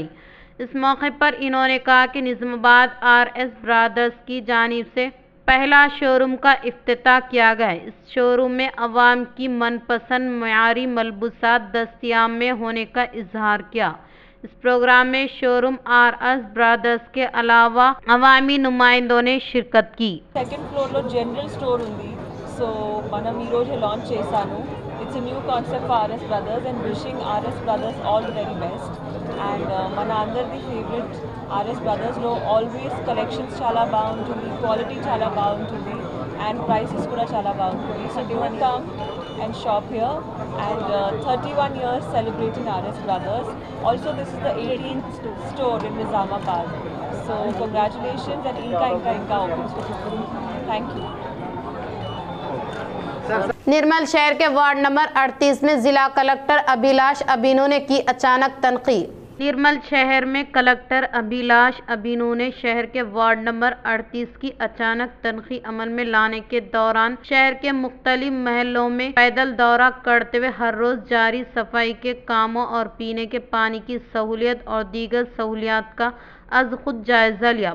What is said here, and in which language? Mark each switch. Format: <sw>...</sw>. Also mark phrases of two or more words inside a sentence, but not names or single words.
<ur>اس موقع پر انہوں نے کہا کہ نظام آباد RS برادرز کی جانب سے پہلا شو روم کا افتتاح کیا گیا ہے۔ اس شو روم میں عوام کی من پسند معیاری ملبوسات دستیاب میں ہونے کا اظہار کیا۔ اس پروگرام میں شو روم RS برادرز کے علاوہ عوامی نمائندوں نے شرکت کی۔</ur> <en>second floorlo general store</en> <te>ఉంది. సో మనం ఈరోజు లాంచ్ చేశాను.</te> <en>It's a new concept for RS Brothers and wishing RS Brothers all the very best.</en> <te>అండ్ మన అందరిది ఫేవరెట్ RS బ్రదర్స్లో</te> <en>always collections</en> <te>చాలా బాగుంటుంది, క్వాలిటీ చాలా బాగుంటుంది</te> <en>and prices</en> <te>కూడా చాలా బాగుంటుంది.</te> <en>so do come and shop here and 31 years celebrating RS Brothers. Also this is the 18th store in Nizamabad. So congratulations and inka opens. Thank you.</en> <ur>نرمل شہر کے وارڈ نمبر 38 میں ضلع کلکٹر ابھیلاش ابینو نے کی اچانک تنقید۔ نرمل شہر میں کلکٹر ابھیلاش ابینو نے شہر کے وارڈ نمبر 38 کی اچانک تنقید عمل میں لانے کے دوران شہر کے مختلف محلوں میں پیدل دورہ کرتے ہوئے ہر روز جاری صفائی کے کاموں اور پینے کے پانی کی سہولیت اور دیگر سہولیات کا از خود جائزہ لیا۔</ur>